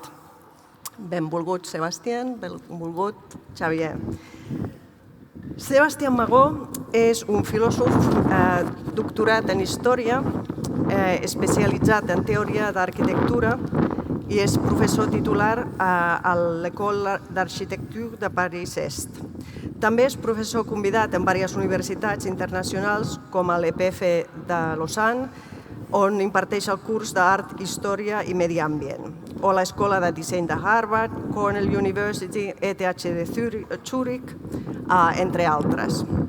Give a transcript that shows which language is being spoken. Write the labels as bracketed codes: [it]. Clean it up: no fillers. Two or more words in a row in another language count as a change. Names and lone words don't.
[ca] Benvolgut, Sebastián, benvolgut, Xavier. Sebastián Magó és un filòsof doctorat en Història, especialitzat en Teoria d'Arquitectura i és professor titular a l'École d'Architecture de París-Est. També és professor convidat en diverses universitats internacionals, com a l'EPF de Lausanne, on imparteix el curs d'Art, Història i Medi Ambient, o l'Escola de Disseny de Harvard, Cornell University, ETH de Zurich, entre altres.